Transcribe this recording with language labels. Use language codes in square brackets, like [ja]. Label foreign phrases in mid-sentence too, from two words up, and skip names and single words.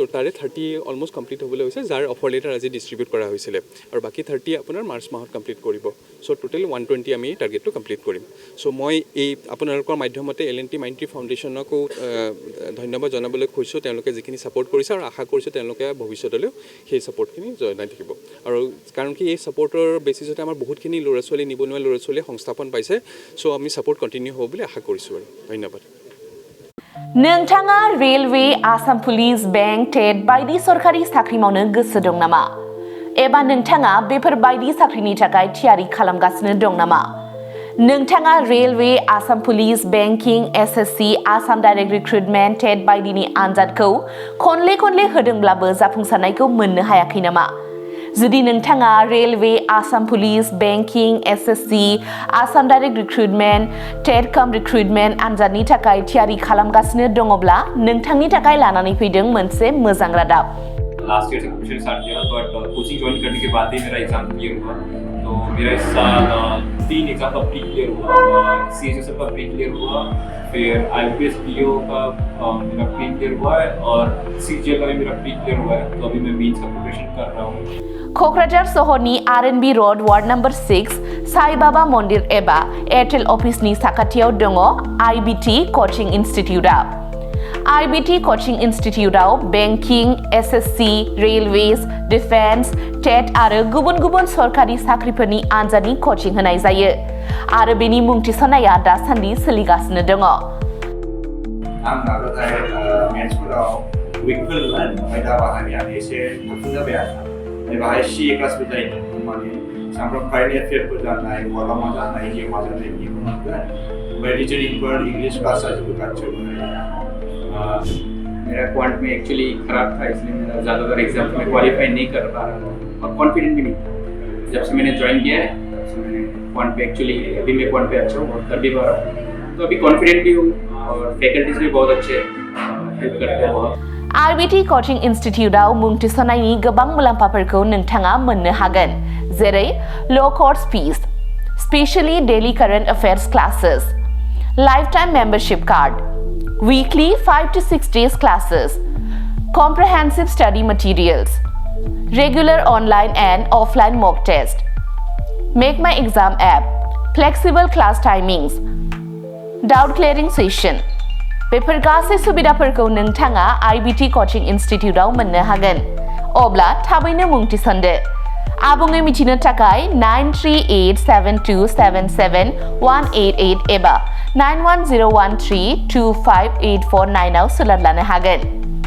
[as] তাৰে 30 [en] almost complete [as] হ'বলৈ হৈছে যাৰ [en] offer letter [as] আজি ডিস্ট্ৰিবিউট কৰা হৈছিলে আৰু বাকি 30 আপোনাৰ মাৰ্চ মাহত কমপ্লিট কৰিব [en] so total [as] 120 আমি টাৰ্গেটটো কমপ্লিট কৰিম সো মই এই আপোনালোকৰ মাধ্যমতে LNT Mindtree ফাউণ্ডেশ্যনকো ধন্যবাদ জনাবলৈ খুজিছো তেওঁলোকে যিখিনি সাপোৰ্ট কৰিছে আৰু আশা কৰিছো তেওঁলোকে ভৱিষ্যতলৈ সেই সাপোৰ্টখিনি জনাই থাকিব আৰু কাৰণ কি এই সাপোৰ্টৰ বেচিছতে আমাৰ বহুতখিনি ল'ৰা ছোৱালী নিবনুৱা ল'ৰা ছোৱালী সংস্থাপন পাইছে সো আমি [en] support continue [as] হ'ব বুলি আশা কৰিছো আৰু ধন্যবাদ [brx] नोंथाङा रेलवे आसाम पुलिस बेंक टेट बायदि सरकारि साख्रि मावनो गोसो दं नामा एबा नोंथाङा बेफोर बायदि साख्रिनि थाखाय थियारि खालामगासिनो दं नामा नोंथाङा रेलवे आसाम पुलिस बेंकिं SSC आसाम [en] direct recruitment test [brx] बायदिनि आनजादखौ खनले होदोंब्लाबो जाफुंसारनायखौ मोननो हायाखै नामा जुदि नोंथाङा रेलवे आसाम पुलिस बेंकिं SSC आसाम [en] direct recruitment test cum recruitment [brx] आनजादनि थाखाय थियारि खालामगासिनो दङब्ला नोंथांनि थाखाय लानानै फैदों मोनसे मोजां रादाब [en] last year [hi] से [en] coaching start [hi] किया बट कोचिंग ज्वाइन करने के बाद ही मेरा एग्जाम क्लियर हुआ तो मेरा इस साल 3 एग्जाम का [en] pre clear [hi] हुआ CHSL का [en] pre clear [hi] हुआ फिर IPS PO का मेरा [en] pre clear [hi] हुआ है और CGL का भी मेरा [en] pre clear [hi] हुआ है तो अभी मैं मेंस का प्रिपरेशन कर रहा हूँ [brx] क'क्राझार सहरनि RNB रोड [en] ward number [brx] 6 साई बाबा मन्दिर एबा एयारटेल अफिसनि साखाथियाव दङ IBT [en] coaching institute [brx] IBT [en] coaching institute [brx] बेंकिं SSC [en] railways defence test [brx] आरो गुबुन सरकारि साख्रिफोरनि आनजादनि कोचिं होनाय जायो आरो बेनि मुं थिसननाया दासान्दि सोलिगासिनो दङ आं नाजानाय मेथ्सफोराव उइकफोरमोन ओमफ्राय दा बाहायनाया एसे साबसिन जाबाय आरो बाहाय CA क्लासबो जायो माने सामफ्राम [en] current affairs [brx] जानाय माला मा जानाय जे मा जानाय बेखौ मोनगोन ओमफ्राय [en] reasoning English class [brx] जाजोबो गासैबो [hi] मेरा क्वांट में एक्चुअली खराब था इसलिए मेरा ज़्यादातर एग्जाम में क्वालिफाई नहीं कर पा रहा था और कॉन्फिडेंट भी नहीं था जब से मैंने ज्वाइन किया है तब से मैंने क्वांट पे एक्चुअली अभी मैं क्वांट पे अच्छा हूँ और कर भी पा रहा हूँ तो अभी कॉन्फिडेंट भी हूँ और फैकल्टीज भी बहुत अच्छे हेल्प करते हैं बहुत [brx] IBT [en] coaching institute [brx] मुं थिसननायनि गोबां मुलाम्फाफोरखौ नोंथाङा मोननो हागोन जेरै [en] low course fees specially daily current affairs classes lifetime membership card weekly 5 to 6 days classes comprehensive study materials regular online and offline mock test make my exam app flexible class timings doubt clearing session [brx] बेफोर गासै सुबिदाफोरखौ नोंथाङा IBT [en] coaching institute [brx] मोननो हागोन अब्ला थाबैनो मुं थिसनदो आबुङै मिथिनो थाखाय 9387277188 एबा 9101325849 आव सोलोंनो हागोन